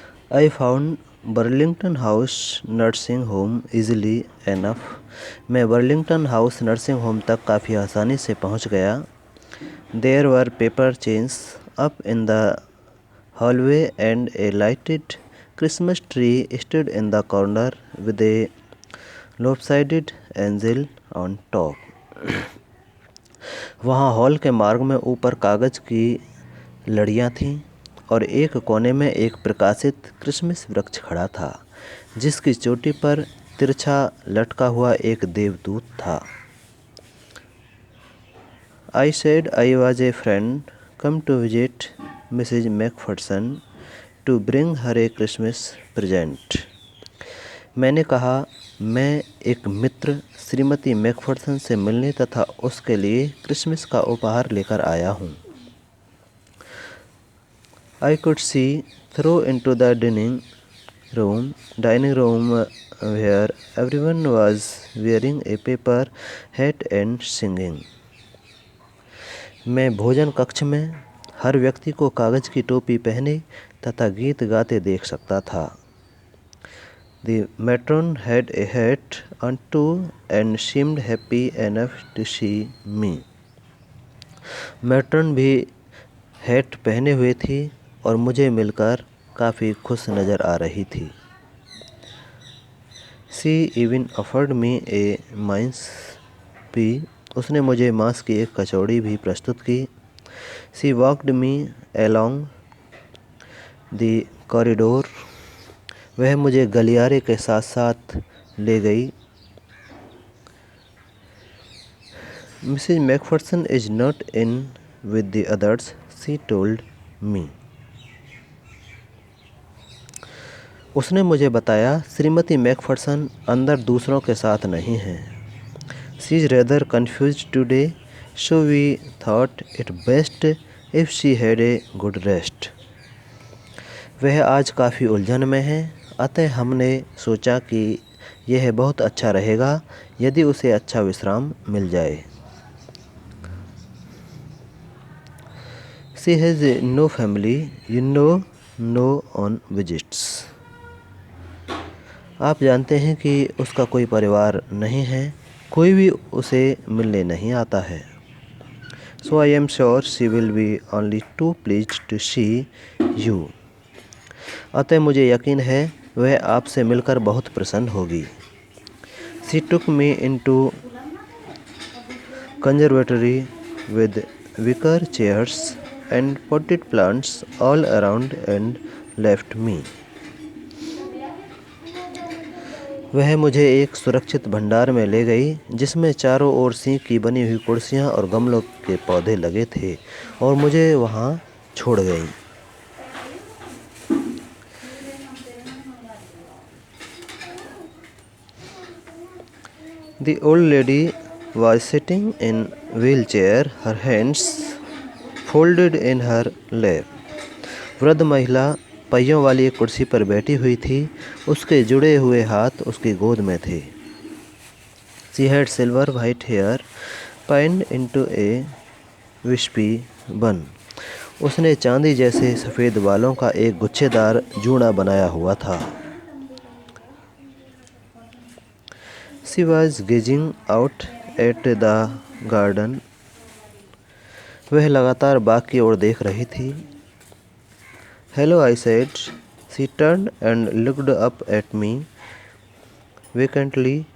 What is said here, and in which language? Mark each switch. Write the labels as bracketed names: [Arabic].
[English] I found Burlington House Nursing Home easily enough. [Hindi] मैं Burlington house nursing home तक काफ़ी आसानी से पहुंच गया. [English] There were paper chains up in the hallway and a lighted Christmas tree stood in the corner with a lopsided angel on top. [Hindi] वहाँ hall के मार्ग में ऊपर कागज की लड़ियाँ थीं और एक कोने में एक प्रकाशित क्रिसमस वृक्ष खड़ा था जिसकी चोटी पर तिरछा लटका हुआ एक देवदूत था. [English] I said I was a friend come to visit Mrs. McPherson to bring her a Christmas present. [Hindi] मैंने कहा मैं एक मित्र श्रीमती मैकफर्सन से मिलने तथा उसके लिए क्रिसमस का उपहार लेकर आया हूँ. [English] I could see through into the dining room where everyone was wearing a paper hat and singing. [Hindi] मैं भोजन कक्ष में हर व्यक्ति को कागज की टोपी पहने तथा गीत गाते देख सकता था. [English] The matron had a hat on too and seemed happy enough to see me. [Hindi] Matron भी हैट पहने हुए थी और मुझे मिलकर काफ़ी खुश नज़र आ रही थी. [English] She even offered me a mince pie. [Hindi] उसने मुझे मांस की एक कचौड़ी भी प्रस्तुत की. [English] She walked me along the corridor. [Hindi] वह मुझे गलियारे के साथ साथ ले गई. [English] Mrs. McPherson is not in with the others, she told me. [Hindi] उसने मुझे बताया श्रीमती मैकफर्सन अंदर दूसरों के साथ नहीं हैं. [English] She is rather confused today, so we thought it best if she had a good rest. [Hindi] वह आज काफ़ी उलझन में है, अतः हमने सोचा कि यह बहुत अच्छा रहेगा यदि उसे अच्छा विश्राम मिल जाए. [English] She has no family, you know, no on visits. [Hindi] आप जानते हैं कि उसका कोई परिवार नहीं है, कोई भी उसे मिलने नहीं आता है. [English] So I am sure she will be only too pleased to see you. [Hindi] अतः मुझे यकीन है वह आपसे मिलकर बहुत प्रसन्न होगी. [English] She took me into conservatory with wicker chairs and potted plants all around and left me. [Hindi] वह मुझे एक सुरक्षित भंडार में ले गई जिसमें चारों ओर सींग की बनी हुई कुर्सियां और गमलों के पौधे लगे थे और मुझे वहां छोड़ गई. [English] The old lady was sitting in wheelchair, her hands folded in her lap. [Hindi] वृद्ध महिला पहियों वाली एक कुर्सी पर बैठी हुई थी, उसके जुड़े हुए हाथ उसकी गोद में थे. [English] She had silver white hair pinned into a wispy bun. [Hindi] उसने चांदी जैसे सफ़ेद बालों का एक गुच्छेदार जूड़ा बनाया हुआ था. [English] She was gazing out at the garden. [Hindi] वह लगातार बाग की ओर देख रही थी. [English] Hello, I said. She turned and looked up at me vacantly.